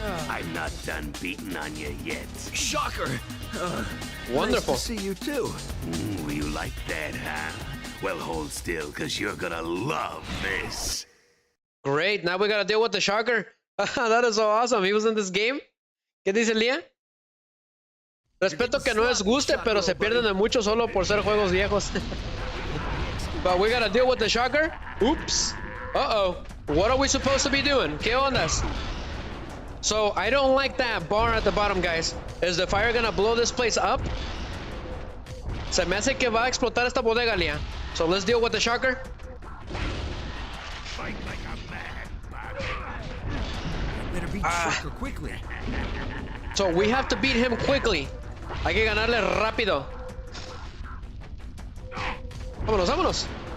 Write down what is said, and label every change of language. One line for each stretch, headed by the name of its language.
English: I'm not done beating on you yet. Shocker. Wonderful. Nice to see you too. You like that, huh? Well, hold still, because you're gonna love this. Great. Now we gotta deal with the shocker. That is so awesome. He was in this game.
Spanish: ¿Qué dice Lía? Respeto que no les guste, pero se pierden de mucho solo por ser juegos viejos.
English: But we gotta deal with the shocker. Oops. Uh-oh. What are we supposed to be doing?
Spanish: ¿Qué ondas?
English: So, I don't like that bar at the bottom, guys. Is the fire gonna blow this place up?
Spanish: Se me hace que va a explotar esta bodega, Lía.
English: So, let's deal with the shocker. Fight like a man. Better beat Shocker quickly. So, we have to beat him quickly.
Spanish: Hay que ganarle rápido. Vámonos, vámonos.